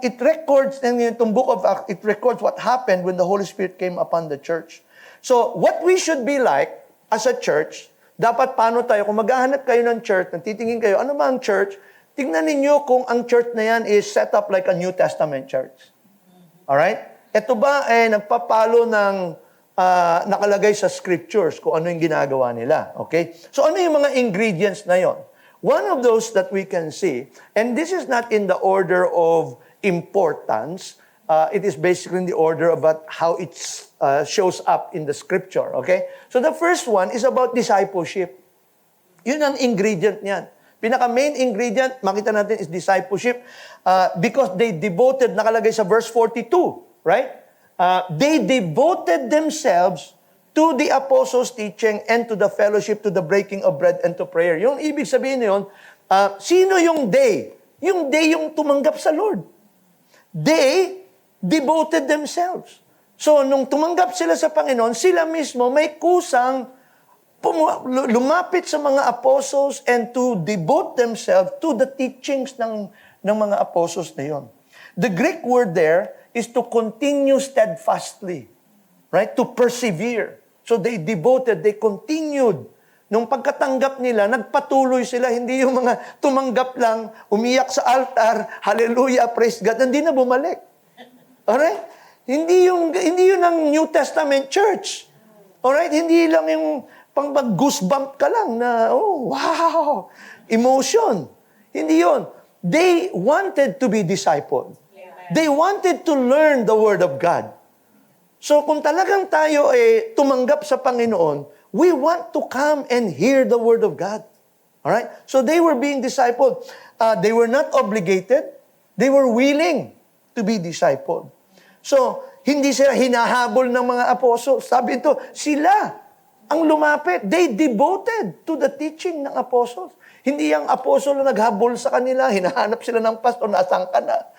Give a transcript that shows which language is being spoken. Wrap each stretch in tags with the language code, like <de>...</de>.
<en>It records, in itong book of Acts, it records what happened when the Holy Spirit came upon the church. So, what we should be like as a church,</en> <tl>dapat paano tayo, kung maghahanap kayo ng church, titingin kayo, ano ba ang church? Tingnan ninyo kung ang church na yan is set up like a New Testament church.</tl> <en>Alright?</en> <tl>Ito ba ay nagpapalo ng nakalagay sa scriptures kung ano yung ginagawa nila. Okay? So ano yung mga ingredients na yon?</tl> <en>One of those that we can see, and this is not in the order of importance, it is basically in the order about how it shows up in the scripture. Okay? So the first one is about discipleship.</en> <tl>Yun ang ingredient niyan. Pinaka-main ingredient, makita natin,</tl> <en>is discipleship because they devoted,</en> <tl>nakalagay sa verse 42, right?</tl> <en>They devoted themselves to the apostles' teaching and to the fellowship, to the breaking of bread and to prayer.</en> <tl>Yung ibig sabihin na yun, sino yung they? Yung they yung tumanggap sa Lord.</tl> <en>They devoted themselves.</en> <tl>So, nung tumanggap sila sa Panginoon, sila mismo may kusang lumapit sa mga apostles</tl> <en>and to devote themselves to the teachings</en> <tl>ng mga apostles na yun.</tl> <en>The Greek word there is to continue steadfastly, right? To persevere. So they devoted, they continued.</en> <tl>Nung pagkatanggap nila, nagpatuloy sila, hindi yung mga tumanggap lang, umiyak sa altar, hallelujah, praise God, hindi na bumalik. Alright? Hindi yun ang New Testament church. Alright? Hindi lang yung pang mag-goosebump ka lang na, oh, wow, emotion. Hindi yun.</tl> <en>They wanted to be discipled. They wanted to learn the Word of God. So</en> <tl>kung talagang tayo tumanggap sa Panginoon,</tl> <en>we want to come and hear the Word of God. Alright? So they were being discipled. They were not obligated. They were willing to be discipled.</en> <tl>So, hindi sila hinahabol ng mga apostles. Sabi ito, sila ang lumapit.</tl> <en>They devoted to the teaching ng apostles.</en> <tl>Hindi ang apostol na naghabol sa kanila, hinahanap sila ng pastor, nasaan ka na?</tl>